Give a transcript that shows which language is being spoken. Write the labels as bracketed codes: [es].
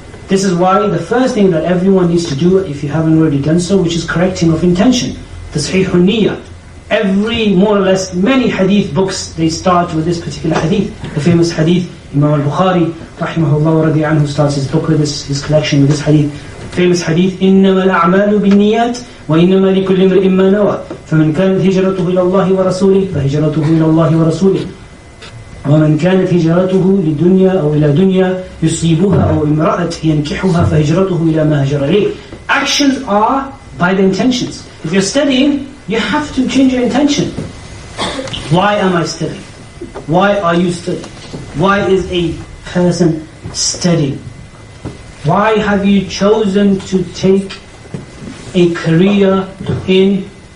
[en] This is why the first thing that everyone needs to do, if you haven't already done so, which is correcting of intention. Tasheehun niyyah. Every, more or less, many hadith books, they start with this particular hadith. The famous hadith, Imam al-Bukhari, rahimahullah wa radi anhu, starts his book with this, his collection with this hadith. Famous hadith, [ar] إِنَّمَا الْأَعْمَالُ بِالنِّيَّاتِ وَإِنَّمَا لِكُلِّ امْرِئٍ مَّا نَوَى فَمَنْ كَانَتْ هِجْرَتُهُ إِلَى اللَّهِ وَرَسُولِهِ فَهِجْرَتُهُ إِلَى اللَّهِ وَرَسُولِهِ ومن كانت هجرته لدنيا أو إلى دنيا يصيبها أو امرأة ينكحها فهجرته إلى ما هجر إليه. [en] Actions are by the intentions. If you're studying, you have to change your intention. Why am I studying? Why are you studying? Why is a person studying? Why have you chosen to take a career in...